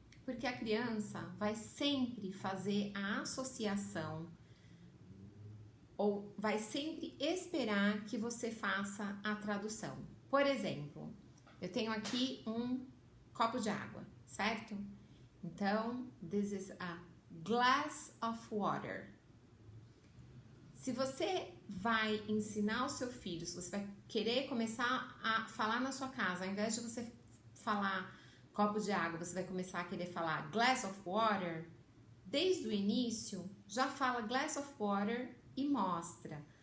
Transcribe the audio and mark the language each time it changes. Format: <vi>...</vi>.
<pt>Porque a criança vai sempre fazer a associação ou vai sempre esperar que você faça a tradução. Por exemplo, eu tenho aqui um copo de água, certo? Então,</pt> <en>this is a glass of water.</en> <pt>Se você vai ensinar o seu filho, se você vai querer começar a falar na sua casa, ao invés de você falar copo de água, você vai começar a querer falar</pt> <en>glass of water,</en> <pt>desde o início, já fala glass of water e mostra.</pt>